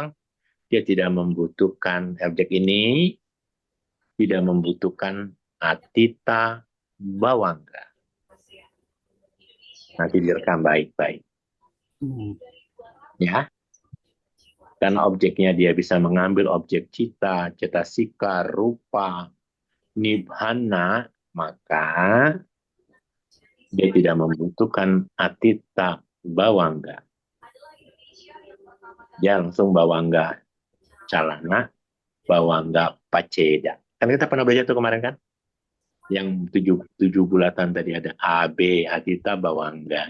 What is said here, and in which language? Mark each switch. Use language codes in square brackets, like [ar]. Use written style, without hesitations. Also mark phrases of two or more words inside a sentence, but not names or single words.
[id] Dia tidak membutuhkan objek ini, tidak membutuhkan atita bawangga. Nanti direkam baik-baik. Ya. Karena objeknya dia bisa mengambil objek cita, cetasika, rupa, nibbana, maka dia tidak membutuhkan atita bawangga. Dia langsung bawangga calana, bawangga paceda. Kan kita pernah belajar itu kemarin kan? Yang tujuh bulatan tadi ada A, B, atita, bawangga.